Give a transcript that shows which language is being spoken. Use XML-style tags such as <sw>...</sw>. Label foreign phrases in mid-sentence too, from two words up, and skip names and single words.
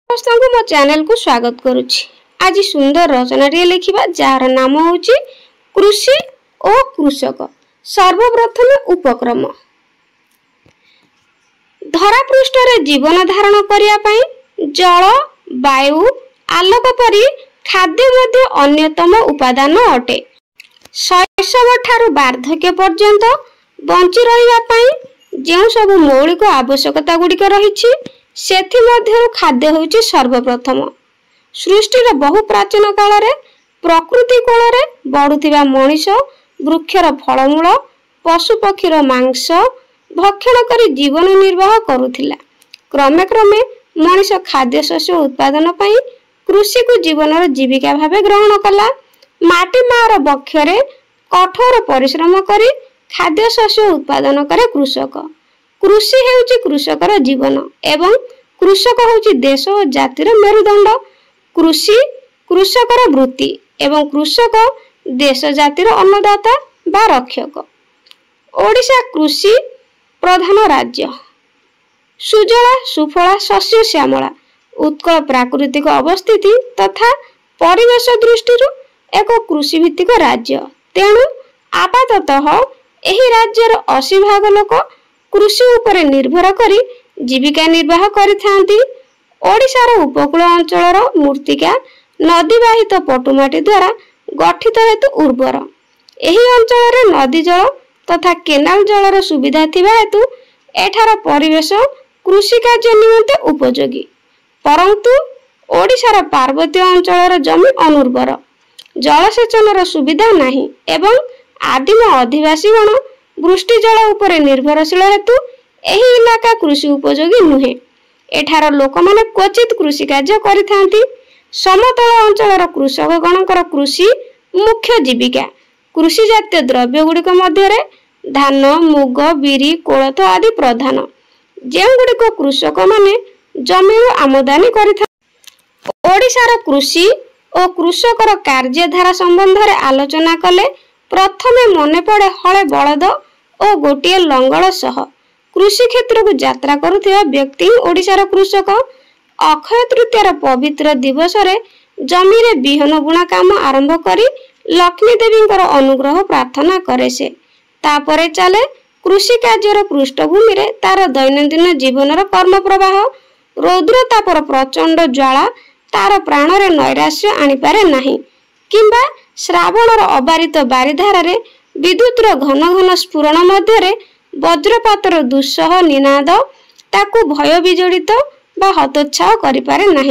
<or>ସମସ୍ତ କୁ ମୋ ଚ୍ୟାନେଲ କୁ ସ୍ୱାଗତ କରୁଛି। ଆଜି ସୁନ୍ଦର ରଚନାଟିଏ ଲେଖିବା ଯାର ନାମ ହେଉଛି କୃଷି ଓ କୃଷକ। ସର୍ବପ୍ରଥମ ଉପକ୍ରମ। ଧରା ପୃଷ୍ଠ ରେ ଜୀବନ ଧାରଣ କରିବା ପାଇଁ ଜଳ, ବାୟୁ, ଆଲୋକ ପରି ଖାଦ୍ୟ ମଧ୍ୟ ଅନ୍ୟତମ ଉପାଦାନ ଅଟେ। ଶୈଶବ ଠାରୁ ବାର୍ଦ୍ଧକ୍ୟ ପର୍ଯ୍ୟନ୍ତ ବଞ୍ଚି ରହିବା ପାଇଁ ଯେଉଁ ସବୁ ମୌଳିକ ଆବଶ୍ୟକତା ଗୁଡ଼ିକ ରହିଛି ସେଥି ମଧ୍ୟରୁ ଖାଦ୍ୟ ହେଉଛି ସର୍ବପ୍ରଥମ। ସୃଷ୍ଟିର ବହୁ ପ୍ରାଚୀନ କାଳ ରେ ପ୍ରକୃତି କୋଳ ରେ ବଢୁଥିବା ମଣିଷ ବୃକ୍ଷର ଫଳମୂଳ ପଶୁ ପକ୍ଷୀର ମାଂସ ଭକ୍ଷଣ କରି ଜୀବନ ନିର୍ବାହ କରୁଥିଲା। କ୍ରମେ କ୍ରମେ ମଣିଷ ଖାଦ୍ୟ ଶସ୍ୟ ଉତ୍ପାଦନ ପାଇଁ କୃଷି କୁ ଜୀବନର ଜୀବିକା ଭାବେ ଗ୍ରହଣ କଲା। ମାଟି ମାଆର ବକ୍ଷରେ କଠୋର ପରିଶ୍ରମ କରି ଖାଦ୍ୟ ଶସ୍ୟ ଉତ୍ପାଦନ କରେ କୃଷକ। କୃଷି ହେଉଛି କୃଷକର ଜୀବନ ଏବଂ କୃଷକ ହେଉଛି ଦେଶ ଓ ଜାତିର ମେରୁଦଣ୍ଡ। କୃଷି କୃଷକର ବୃତ୍ତି ଏବଂ କୃଷକ ଦେଶ ଜାତିର ଅନ୍ନଦାତା ବା ରକ୍ଷକ। ଓଡ଼ିଶା କୃଷି ପ୍ରଧାନ ରାଜ୍ୟ। ସୁଜଳା ସୁଫଳା ଶସ୍ୟ ଶ୍ୟାମଳା ଉତ୍କଳ ପ୍ରାକୃତିକ ଅବସ୍ଥିତି ତଥା ପରିବେଶ ଦୃଷ୍ଟି ଏକ କୃଷି ଭିତ୍ତିକ ରାଜ୍ୟ। ତେଣୁ ଆପାତତଃ ଏହି ରାଜ୍ୟର 80% ଲୋକ କୃଷି ଉପରେ ନିର୍ଭର କରି ଜୀବିକା ନିର୍ବାହ କରିଥାନ୍ତି। ଓଡ଼ିଶାର ଉପକୂଳ ଅଞ୍ଚଳର ମୃତ୍ତିକା ନଦୀ ବାହିତ ପଟୁମାଟି ଦ୍ୱାରା ଗଠିତ ହେତୁ ଉର୍ବର। ଏହି ଅଞ୍ଚଳ ନଦୀ ଜଳ ତଥା କେନାଲ ଜଳର ସୁବିଧା ଥିବା ହେତୁ ଏଠାର ପରିବେଶ କୃଷି କାର୍ଯ୍ୟ ନିମନ୍ତେ ଉପଯୋଗୀ। ପରନ୍ତୁ ଓଡ଼ିଶାର ପାର୍ବତ୍ୟ ଅଞ୍ଚଳର ଜମି ଅନୁର୍ବର, ଜଳସେଚନର ସୁବିଧା ନାହିଁ ଏବଂ ଆଦିମ ଅଧିବାସୀଗଣ ବୃଷ୍ଟି ଜଳ ଉପରେ ନିର୍ଭରଶୀଳ ହେତୁ ଏହି ଇଲାକା କୃଷି ଉପଯୋଗୀ ନୁହେଁ। ଏଠାର ଲୋକ ମାନେ କ୍ୱଚିତ କୃଷି କାର୍ଯ୍ୟ କରିଥାନ୍ତି। ସମତଳ ଅଞ୍ଚଳର କୃଷକ ଗଣଙ୍କର କୃଷି ମୁଖ୍ୟ ଜୀବିକା। କୃଷି ଜାତୀୟ ଦ୍ରବ୍ୟ ଗୁଡ଼ିକ ମଧ୍ୟରେ ଧାନ, ମୁଗ, ବିରି, କୋଳଥ ଆଦି ପ୍ରଧାନ, ଯେଉଁ ଗୁଡ଼ିକ କୃଷକ ମାନେ ଜମି ଆମଦାନୀ କରିଥାନ୍ତି। ଓଡ଼ିଶାର କୃଷି ଓ କୃଷକର କାର୍ଯ୍ୟଧାରା ସମ୍ବନ୍ଧ ରେ ଆଲୋଚନା କଲେ ପ୍ରଥମେ ମନେ ପଡ଼େ ହଳେ ବଳଦ ଓ ଗୋଟେ ଲଙ୍ଗଳ ସହ କୃଷି କ୍ଷେତ୍ର କୁ ଯାତ୍ରା କରୁଥିବା ବ୍ୟକ୍ତି ଓଡ଼ିଶାର କୃଷକ। ଅକ୍ଷୟ ତୃତୀୟାର ପବିତ୍ର ଦିବସ ରେ ଜମି ରେ ବିହନ ବୁଣା କାମ ଆରମ୍ଭ କରି ଲକ୍ଷ୍ମୀ ଦେବୀଙ୍କର ଅନୁଗ୍ରହ ପ୍ରାର୍ଥନା କରେ ସେ। ତାପରେ ଚାଲେ କୃଷି କାର୍ଯ୍ୟର ପୃଷ୍ଠଭୂମି ରେ ତାର ଦୈନନ୍ଦିନ ଜୀବନର କର୍ମ ପ୍ରବାହ। ରୌଦ୍ର ତାପର ପ୍ରଚଣ୍ଡ ଜ୍ୱାଳା ତାର ପ୍ରାଣ ରେ ନୈରାଶ୍ୟ ଆଣି ପାରେ ନାହିଁ କିମ୍ବା ଶ୍ରାବଣର ଅବାରିତ ବାରିଧାର ରେ ବିଦ୍ୟୁତର ଘନ ଘନ ସ୍ଫୁରଣ ମଧ୍ୟରେ ବଜ୍ରପାତର ଦୁଃସହ ନିନାଦ ତାକୁ ଭୟ ବିଜଡ଼ିତ ବା ହତୋତ୍ସାହ କରି ପାରେ ନାହିଁ।</or>